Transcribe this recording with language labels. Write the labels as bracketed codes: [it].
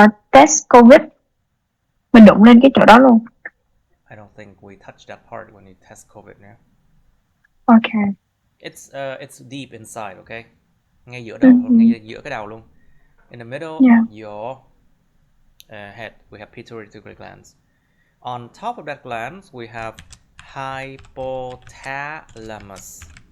[vi] Test COVID mình đụng lên cái chỗ đó luôn. [en] I don't think we touch that part when you test COVID now. Okay. It's deep inside, okay? [vi] Ngay giữa đầu, ngay giữa cái đầu luôn. [en] In the middle of your head, we have pituitary glands. On top of that glands, we have hypothalamus.